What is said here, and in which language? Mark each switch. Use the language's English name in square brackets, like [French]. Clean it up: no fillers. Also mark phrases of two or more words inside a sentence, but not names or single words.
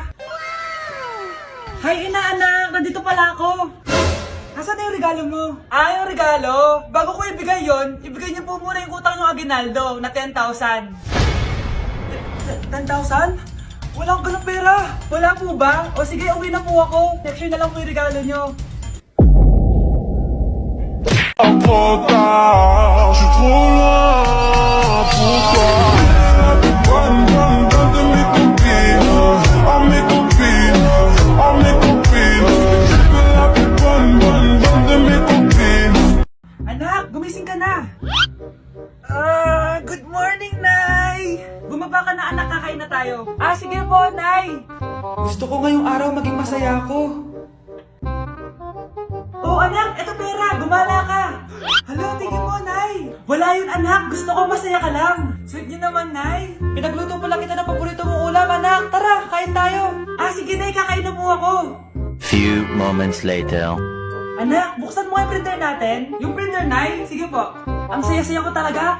[Filipino] Hi, inaanak. Nandito pala ako. Asan na yung regalo mo? Yung regalo? Bago ko ibigay yon, ibigay niyo po muna yung utang ng Aguinaldo na 10,000. 10,000? Wala akong ganang pera. Wala po ba? O sige, uwi na po ako. Next year na lang po yung regalo niyo. [French] Trop tard, je suis trop loin pour toi. Bonne, bonne, bonne de mes copines, oh mes copines, oh mes copines. Je veux la plus bonne, bonne, bonne de mes copines. [Filipino] Anak, gumising ka na. [English] Good morning, [Filipino] Nay! Bumaba ka na, anak, kakain na tayo. Sige po, Nay! Gusto ko ngayong araw maging masaya ako. Oh, anak, eto pera, gumala ka. Hala, tingin mo, Nay. Wala yun, anak, gusto ko masaya ka lang. Sweet niyo naman, Nay. Pinagluto pala kita ng paborito mong ulam, anak. Tara, kain tayo. Sige, Nay, kakain na po ako. [English] Few moments later. [Filipino] Anak, buksan mo yung printer natin. Yung printer, Nay? Sige po. Ang saya-saya ko talaga.